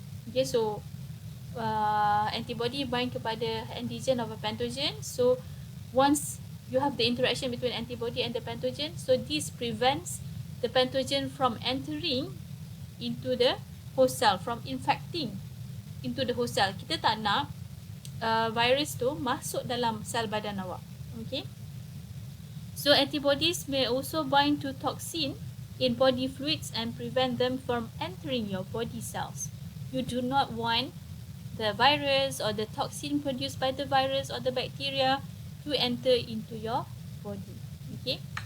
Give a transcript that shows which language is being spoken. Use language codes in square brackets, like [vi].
[en] Okay, so antibody bind kepada antigen of a pathogen. So once you have the interaction between antibody and the pathogen, so this prevents the pathogen from entering into the host cell, from infecting into the host cell. [ms] Kita tak nak virus tu masuk dalam sel badan awak. [en] Okay. So antibodies may also bind to toxin in body fluids and prevent them from entering your body cells. You do not want the virus or the toxin produced by the virus or the bacteria to enter into your body. Okay.